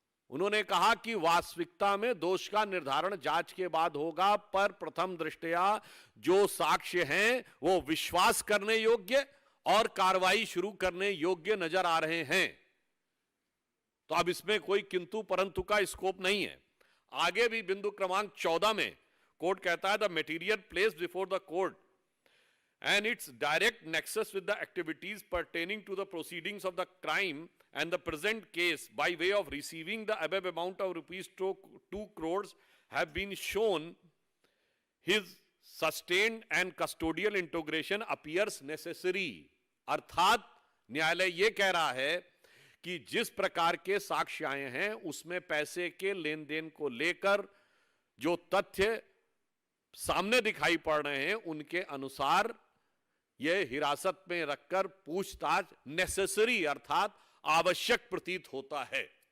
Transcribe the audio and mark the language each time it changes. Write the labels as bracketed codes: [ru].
[hi] उन्होंने कहा कि वास्तविकता में दोष का निर्धारण जांच के बाद होगा, पर प्रथम दृष्टया जो साक्ष्य हैं वो विश्वास करने योग्य और कार्रवाई शुरू करने योग्य नजर आ रहे हैं। तो अब इसमें कोई किंतु परंतु का स्कोप नहीं है। आगे भी बिंदु क्रमांक 14 में कोर्ट कहता है, [en] The material placed before the court and its direct nexus with the activities pertaining to the proceedings of the crime and the present case by way of receiving the above amount of rupees 2 crores have been shown his sustained and custodial integration appears necessary। [hi] अर्थात न्यायालय यह कह रहा है कि जिस प्रकार के साक्ष्य आए हैं उसमें पैसे के लेन देन को लेकर जो तथ्य सामने दिखाई पड़ रहे हैं उनके अनुसार यह हिरासत में रखकर पूछताछ नेसेसरी अर्थात आवश्यक प्रतीत होता है।